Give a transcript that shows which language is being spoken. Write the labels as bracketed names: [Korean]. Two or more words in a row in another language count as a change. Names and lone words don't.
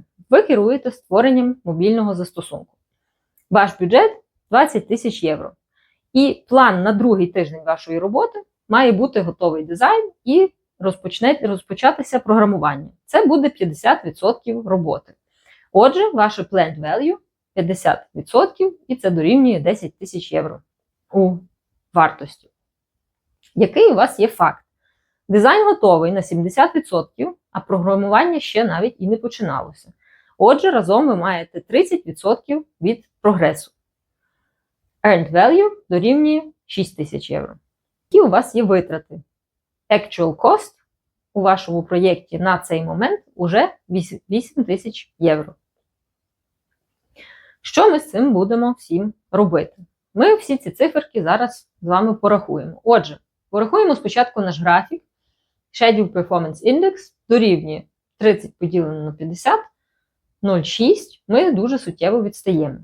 [Ukrainian] Ви керуєте створенням мобільного застосунку. Ваш бюджет 20 тисяч євро. І план на другий тиждень вашої роботи має бути готовий дизайн і розпочатися програмування. Це буде 50% роботи. Отже, ваше [English] planned value [Ukrainian] 50% і це дорівнює 10 тисяч євро у вартості. Який у вас є факт? Дизайн готовий на 70%, а програмування ще навіть і не починалося. Отже, разом ви маєте 30% від прогресу. [English] Earned value [Ukrainian] дорівнює 6 тисяч євро. Які у вас є витрати? [English] Actual cost [Ukrainian] у вашому проєкті на цей момент уже 8 тисяч євро. Що ми з цим будемо всім робити? Ми всі ці циферки зараз з вами порахуємо. Отже, порахуємо спочатку наш графік. [English] Schedule Performance Index [Ukrainian] дорівнює 30 поділено на 50, 0,6, ми дуже суттєво відстаємо.